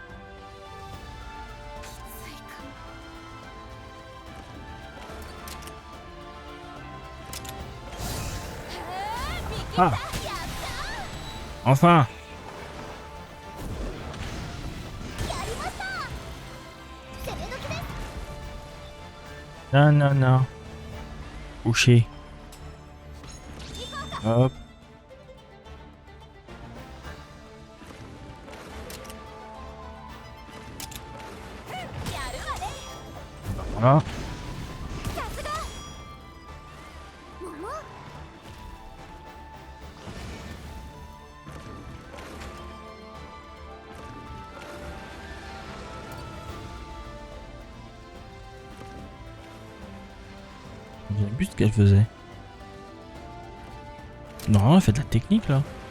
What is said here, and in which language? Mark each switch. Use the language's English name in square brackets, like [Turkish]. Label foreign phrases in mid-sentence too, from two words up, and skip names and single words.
[Japanese] きついかも。見切った。あ、やった [French] enfin! [Japanese] ー。やりました。攻め時です。 [French] Non, non, non. Couché. Hop. Voilà. [Japanese] さすが。桃。 [French] Je me souviens plus ce qu'elle faisait. Non, elle fait de la technique là.